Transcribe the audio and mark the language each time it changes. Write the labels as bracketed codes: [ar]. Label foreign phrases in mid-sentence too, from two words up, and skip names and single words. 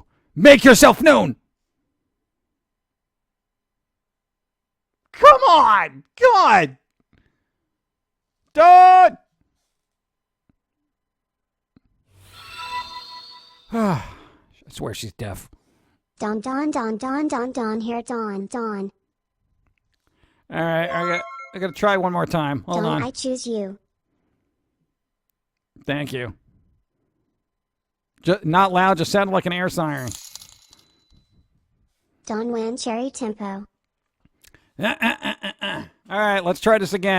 [en] Make yourself known. Come on! God! Dawn! I swear she's deaf. Dawn, Dawn, Dawn, Dawn, Dawn, Dawn, here, Dawn, Dawn. All right, I gotta try one more time. Hold Dawn, on. I choose you. Thank you. Not loud, just sounded like an air siren. Dawn Wan Cherry Tempo. All right, let's try this again.